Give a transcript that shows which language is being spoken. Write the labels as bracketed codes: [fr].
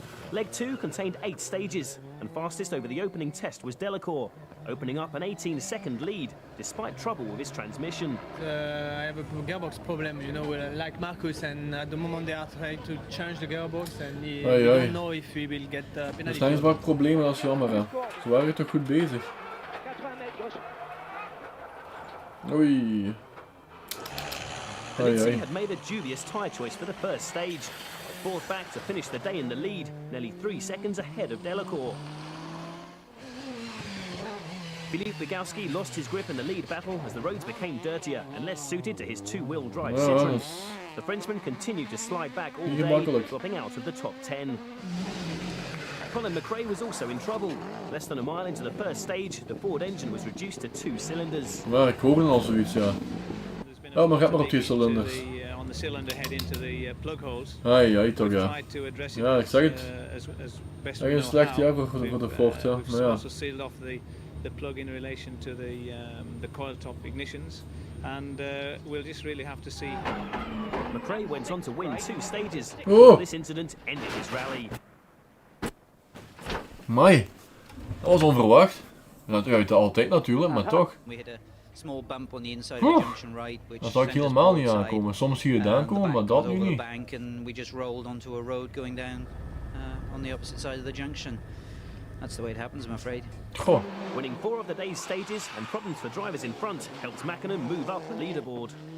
[en] Leg 2 contained 8 stages, and fastest over the opening test was Delacour, opening up an 18-second lead, despite trouble with his transmission. I have a gearbox problem, you know, like Marcus, and at the moment they are trying to change the gearbox, and we don't know if we will get penalty. [nl] Er zijn wat problemen, dat is jammer, hè. Ze waren toch goed bezig. Oei. [en] Penizzi had made a dubious tyre choice for the first stage. Fought back to finish the day in the lead, nearly 3 seconds ahead of Delacour. FBGgaming lost his grip in the lead battle as the roads became dirtier and less suited to his two-wheel drive Citroen. The Frenchman continued to slide back all day, dropping out of the top 10. Colin McRae was also in trouble. Less than a mile into the first stage, the Ford engine was reduced to 2 cylinders. [nl] Ja, ik hoorde al zoiets, ja. Oh, maar gaat maar op 2 cilinders. [en] On the cylinder head into the plug holes. [nl] Ai, toch ja. Ja, ik zeg het. Echt een slecht jaar voor de Ford, ja. Maar ja. [en] Also sealed off the plug in relation to the coil top ignitions. And we'll just really have to see. McRae went on to win 2 stages. Oh. This incident ended his rally. [nl] Mai, dat was onverwacht. Dat uit altijd natuurlijk, maar toch. [en] Small bump on the inside of the junction right, which [nl] dat zou ik helemaal niet aankomen. Soms zie je het aankomen, maar dat nu niet. [en] Bank and we just rolled onto a road going down on the opposite side of the junction. That's the way it happens, I'm afraid. [nl] Goh. [en] Winning 4 of the day's stages and problems for drivers in front helped Mäkinen move up the leaderboard.